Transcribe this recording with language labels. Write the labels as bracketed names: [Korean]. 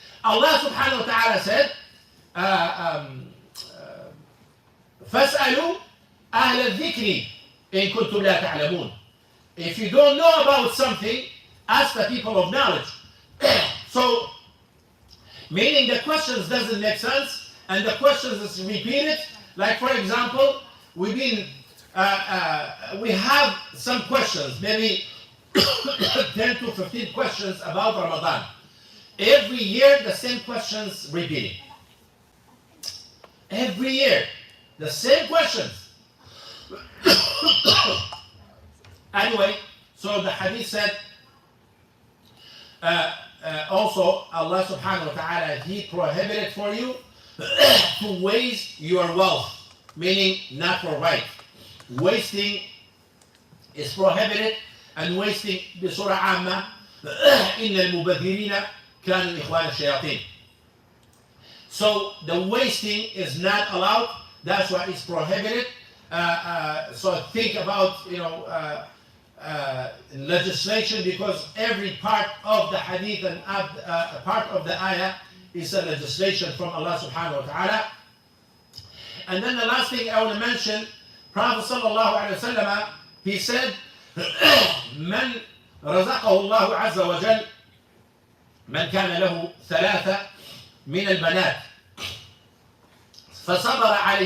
[English] Allah subhanahu wa ta'ala said, [Arabic] فَاسْأَلُوا أَهْلَ الذِّكْرِ إِن كُنتُمْ لَا تَعْلَمُونَ. [English] If you don't know about something, ask the people of knowledge. So, meaning the questions doesn't make sense, and the questions is repeated. Like for example, we have some questions, maybe 10 to 15 questions about Ramadan. Every year, the same questions repeating. Every year, the same questions. Anyway, so the hadith said, also Allah subhanahu wa ta'ala, he prohibited for you to waste your wealth, meaning not for right. Wasting is prohibited, and wasting [Arabic] بصورة عامة إن المبذرين كانوا إخوان الشياطين. [English] So the wasting is not allowed. That's why it's prohibited. So think about legislation, because every part of the hadith and part of the ayah is a legislation from Allah subhanahu wa ta'ala. [Arabic] And then the last thing I want to mention, [English] Prophet sallallahu alaihi wasallam, he said, [Arabic] من رزقه الله عز وجل من كان له 3 من البنات فصبر